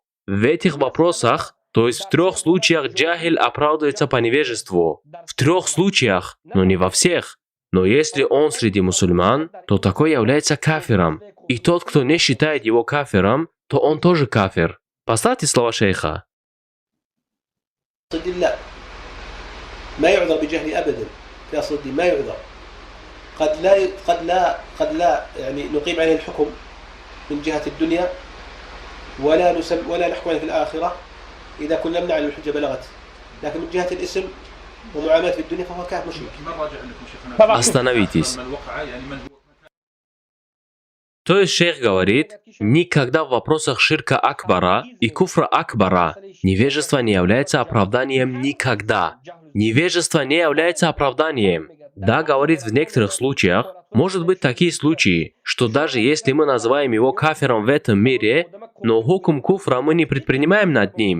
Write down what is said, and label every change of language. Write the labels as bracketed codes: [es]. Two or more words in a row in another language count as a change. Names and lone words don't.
[ru] В этих вопросах, то есть в трех случаях джахиль оправдывается по невежеству. В трех случаях, но не во всех. Но если он среди мусульман, то такой является кафиром. И тот, кто не считает его кафиром, то он тоже кафир. Поставьте слова шейха. [ar] ما يعذر بجهل أبدا في أصل الدين، ما يعذر. قد لا يعني نقيم عليه الحكم من جهة الدنيا ولا نحكم عليه في الآخرة إذا كنا نمنع الحجة بلغت، لكن من جهة الاسم ومعاملة في الدنيا فهو كافر مشرك. [ru] Остановитесь. То есть шейх говорит, никогда в вопросах [ar] شرك أكبر [ru] и [ar] كفر أكبر [ru] невежество не является оправданием никогда. Невежество не является оправданием. Да, говорит, в некоторых случаях, может быть такие случаи, что даже если мы называем его кафиром в этом мире, но [ar] حكم كفر [ru] мы не предпринимаем над ним.